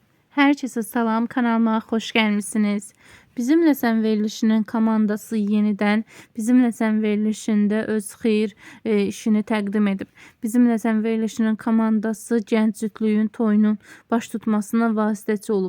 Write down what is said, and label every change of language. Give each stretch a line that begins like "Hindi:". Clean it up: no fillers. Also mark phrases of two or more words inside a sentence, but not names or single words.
Turkish: Herkese salam, kanalıma hoş gelmişsiniz.
Azerbaijani: Bizimle Sen verilişinin komandası yeniden Bizimle Sen verilişinde öz xeyir işini təqdim edib. Bizimle Sen verilişinin komandası gənc cütlüyün toyunun baş tutmasına vasitəçi olub.